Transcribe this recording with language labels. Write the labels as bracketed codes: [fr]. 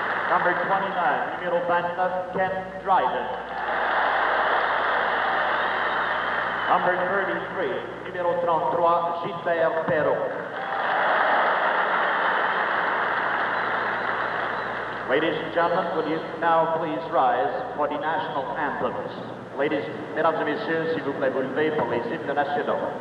[en] Number 29, [fr] numéro 29, [en] Ken Драйден. Number 33, [fr] numéro 33, [en] Gilbert Perro. Ladies and gentlemen, will you now please rise for the national anthems? [fr] Ladies, mesdames et messieurs, s'il vous plaît, vous levez pour les hymnes nationaux.